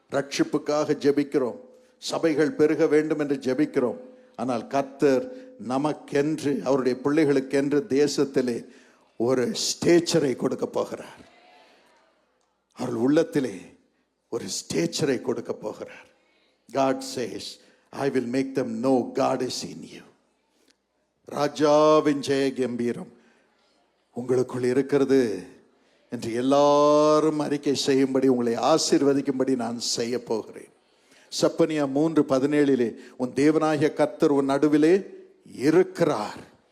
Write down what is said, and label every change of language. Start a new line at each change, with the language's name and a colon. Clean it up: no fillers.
Tamil: ரட்சிப்புக்காக ஜெபிக்கிறோம், சபைகள் பெருக வேண்டும் என்று ஜெபிக்கிறோம். ஆனால் கர்த்தர் நமக்கென்று, அவருடைய பிள்ளைகளுக்கென்று தேசத்திலே ஒரு ஸ்டேச்சரை கொடுக்க போகிறார். அவர்கள் உள்ளத்திலே ஒரு ஸ்டேச்சரை கொடுக்க போகிறார்.
English: God says, I will make them know God is in you.
Tamil: ராஜாவின் ஜெய கம்பீரம் உங்களுக்குள் இருக்கிறது என்று எல்லாரும் அறிக்கை செய்யும்படி, உங்களை ஆசீர்வதிக்கும்படி நான் செய்ய போகிறேன். சப்பனியா 3:17 உன் தேவனாகிய கர்த்தர் உன் நடுவிலே இருக்கிறார்